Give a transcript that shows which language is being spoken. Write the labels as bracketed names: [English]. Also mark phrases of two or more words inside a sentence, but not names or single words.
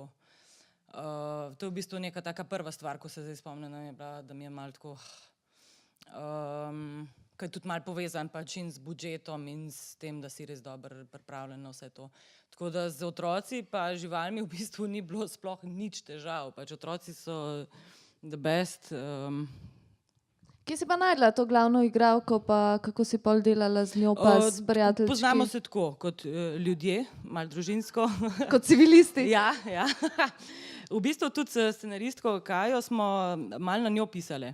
[Slovenian] To je v bistvu neka taka prva stvar, ko se zdaj spomnim, da mi je malo tako, kaj je tudi malo povezan pač in z budžetom in s tem, da si res dobro pripravljen na vse to. Tako da z otroci pa živalmi v bistvu ni bilo sploh nič težav, pač otroci so [English] the best. [Slovenian] Kje si pa najdla to glavno igralko, pa kako si pol delala z njo, pa s prijateljčki? Poznamo se tako, kot ljudje, malo družinsko. Kot civilisti? Ja. V bistvu tudi s scenaristko Kajo smo malo na njo pisale.